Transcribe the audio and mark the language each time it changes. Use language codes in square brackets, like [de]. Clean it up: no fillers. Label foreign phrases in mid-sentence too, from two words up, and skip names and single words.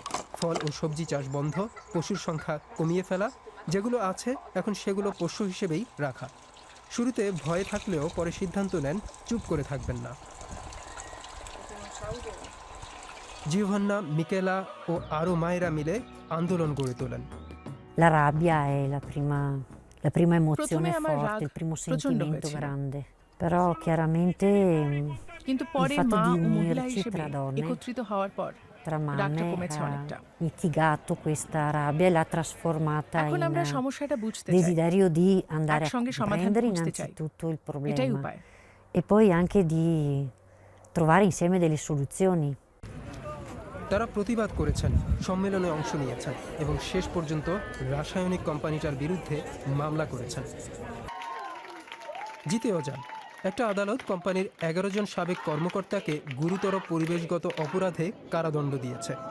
[bn] ফল ও সবজি চাষ বন্ধ, পশুর সংখ্যা কমিয়ে ফেলা, যেগুলো আছে এখন সেগুলো পোষ্য হিসেবেই রাখা। শুরুতে ভয়ে থাকলেও পরে সিদ্ধান্ত নেন চুপ করে থাকবেন না। জিওভান্না, মিকেলা ও আরও মায়েরা মিলে আন্দোলন গড়ে তোলেন। [it] La rabbia è la prima emozione [bn] প্রথমে আমার [it] forte, [bn] রাগ [it] il primo [bn] প্রচন্ড [it] sentimento [bn] হয়েছিল, [it] grande. Però chiaramente [bn] কিন্তু [it] il [bn] পরে [it] fatto [bn] মা [it] di [bn] ও মহিলা [it] unirci [bn] হিসেবে [it] tra donne, [bn] একত্রিত হওয়ার পর [it] tra [bn] রাগটা [it] mamme, [bn] কমেছে [it] ha [bn] অনেকটা। [it] mitigato questa rabbia e l'ha trasformata [bn] এখন আমরা [it] in [bn] সমস্যাটা বুঝতে চাই, [it] desiderio di andare a [bn] একসঙ্গে সমাধান [it] comprendere [bn] খুঁজতে চাই। [it] innanzitutto il [bn] এটাই [it] problema [bn] উপায়। [it] e poi anche di trovare insieme delle soluzioni. [bn] তারা প্রতিবাদ করেছেন, সম্মেলনে অংশ নিয়েছেন এবং শেষ পর্যন্ত রাসায়নিক কোম্পানিটার বিরুদ্ধে মামলা করেছেন। জিতেও যান। একটা আদালত কোম্পানির 11 জন সাবেক কর্মকর্তাকে গুরুতর পরিবেশগত অপরাধে কারাদণ্ড দিয়েছে।